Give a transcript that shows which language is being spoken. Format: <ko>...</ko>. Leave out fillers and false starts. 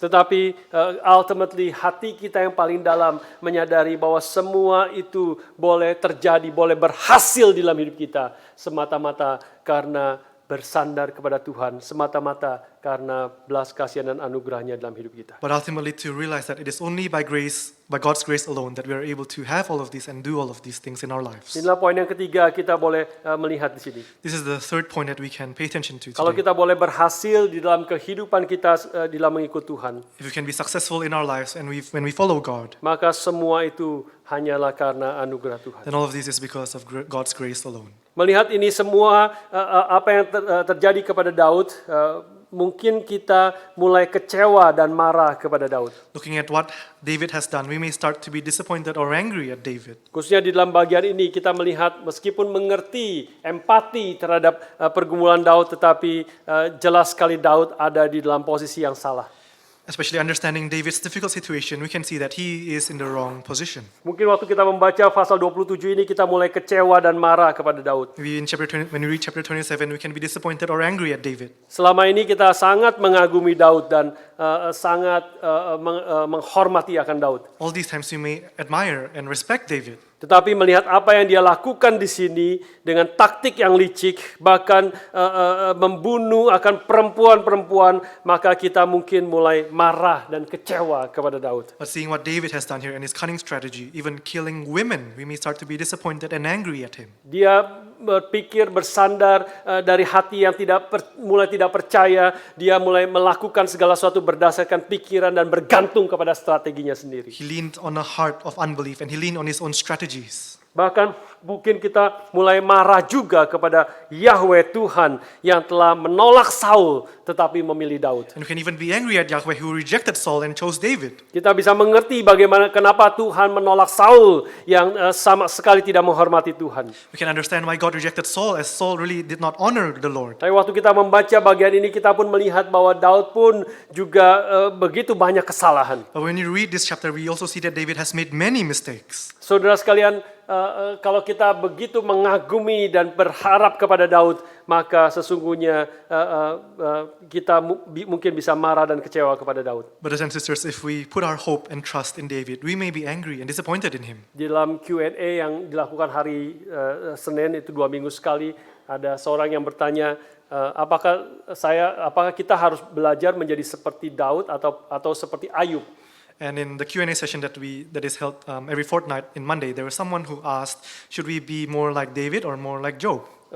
<id>Tetapi ultimately hati kita yang paling dalam menyadari bahwa semua itu boleh terjadi, boleh berhasil di dalam hidup kita semata-mata karena bersandar kepada Tuhan, semata-mata karena belas kasihan dan anugerahnya dalam hidup kita.</id> <en>But ultimately to realize that it is only by grace, by God's grace alone, that we are able to have all of this and do all of these things in our lives.</en> <id>Inilah poin yang ketiga kita boleh melihat di sini.</id> <en>This is the third point that we can pay attention to</en> <id>Kalau</id> <en>today.</en> <id>kita boleh berhasil di dalam kehidupan kita di dalam mengikut Tuhan,</id> <en>If we can be successful in our lives and when we follow God,</en> <id>maka semua itu hanyalah karena anugerah Tuhan.</id> <en>then all of this is because of God's grace alone.</en> <id>Melihat ini semua apa yang terjadi kepada Daud, mungkin kita mulai kecewa dan marah kepada Daud.</id> <en>Looking at what David has done, we may start to be disappointed or angry at David.</en> <id>Khususnya di dalam bagian ini kita melihat meskipun mengerti, empati terhadap pergumulan Daud, tetapi jelas sekali Daud ada di dalam posisi yang salah.</id> <en>Especially understanding David's difficult situation, we can see that he is in the wrong position.</en> <id>Mungkin waktu kita membaca pasal 27 ini kita mulai kecewa dan marah kepada Daud.</id> <en>When we read chapter 27, we can be disappointed or angry at David.</en> <id>Selama ini kita sangat mengagumi Daud dan sangat menghormati akan Daud.</id> <en>All these times we may admire and respect David.</en> <id>Tetapi melihat apa yang dia lakukan di sini dengan taktik yang licik, bahkan membunuh akan perempuan-perempuan, maka kita mungkin mulai marah dan kecewa kepada Daud.</id> <en>But seeing what David has done here and his cunning strategy, even killing women, we may start to be disappointed and angry at him.</en> <id>Dia berpikir bersandar dari hati yang mulai tidak percaya, dia mulai melakukan segala sesuatu berdasarkan pikiran dan bergantung kepada strateginya sendiri.</id> <en>He leaned on a heart of unbelief and he leaned on his own strategies.</en> <id>Bahkan mungkin kita mulai marah juga kepada Yahweh Tuhan yang telah menolak Saul tetapi memilih Daud.</id> <en>And we can even be angry at Yahweh who rejected Saul and chose David.</en> <id>Kita bisa mengerti bagaimana kenapa Tuhan menolak Saul yang sama sekali tidak menghormati Tuhan.</id> <en>We can understand why God rejected Saul, as Saul really did not honor the Lord.</en> <id>Tapi waktu kita membaca bagian ini kita pun melihat bahwa Daud pun juga begitu banyak kesalahan.</id> <en>But when you read this chapter, we also see that David has made many mistakes.</en> <id>Saudara sekalian, kalau kita begitu mengagumi dan berharap kepada Daud, maka sesungguhnya kita mungkin bisa marah dan kecewa kepada Daud.</id> <en>Brothers and sisters, if we put our hope and trust in David, we may be angry and disappointed in him.</en> <id>Di dalam Q&A yang dilakukan hari Senin, itu 2 minggu sekali, ada seorang yang bertanya, apakah kita harus belajar menjadi seperti Daud atau seperti Ayub?</id> <en>And in the Q&A session that is held every fortnight in Monday, there was someone who asked, should we be more like David or more like Job?</en>